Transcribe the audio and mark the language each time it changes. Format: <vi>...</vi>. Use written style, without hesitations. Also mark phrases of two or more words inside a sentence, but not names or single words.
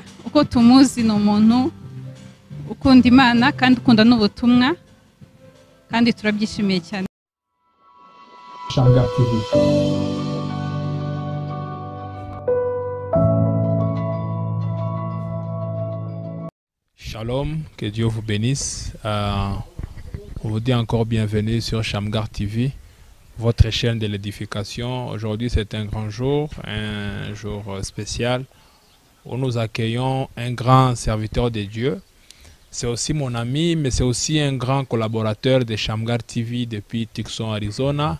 <rw>Uko tumuzi ni umuntu ukunda Imana kandi ukunda n'ubutumwa, kandi turabyishimiye cyane. Shamgar TV.</rw> <fr>Shalom, que Dieu vous bénisse. On vous dit encore bienvenue sur Shamgar TV, votre chaîne de l'édification. Aujourd'hui, c'est un grand jour, un jour spécial où nous accueillons un grand serviteur de Dieu. C'est aussi mon ami, mais c'est aussi un grand collaborateur de Shamgar TV depuis Tucson, Arizona.</fr>